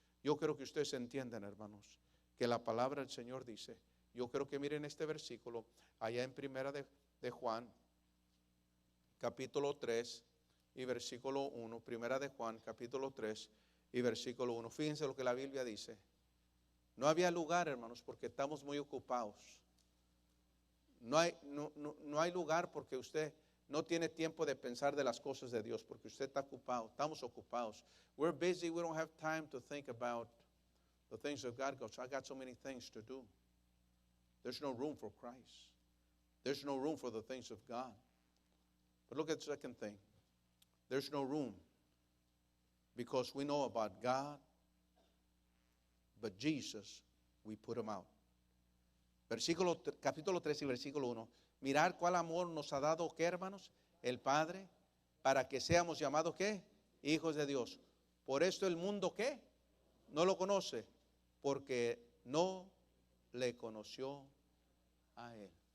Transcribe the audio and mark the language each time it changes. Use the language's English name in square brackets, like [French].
[Spanish] Yo creo que ustedes entiendan, hermanos, que la palabra del Señor dice, yo creo que miren este versículo, allá en primera de Juan, capítulo 3 y versículo 1, primera de Juan, capítulo 3 y versículo 1. Fíjense lo que la Biblia dice. No había lugar, hermanos, porque estamos muy ocupados. No hay lugar porque usted no tiene tiempo de pensar de las cosas de Dios, porque usted está ocupado, estamos ocupados. [English] We're busy, we don't have time to think about the things of God, because I got so many things to do. There's no room for Christ. There's no room for the things of God. But look at the second thing. There's no room because we know about God, but Jesus, we put him out. [Spanish] Capítulo 3 y versículo 1. Mirar cuál amor nos ha dado, ¿qué, hermanos? El Padre, para que seamos llamados, ¿qué? Hijos de Dios. Por esto el mundo, ¿qué? No lo conoce, porque no le conoció a Él.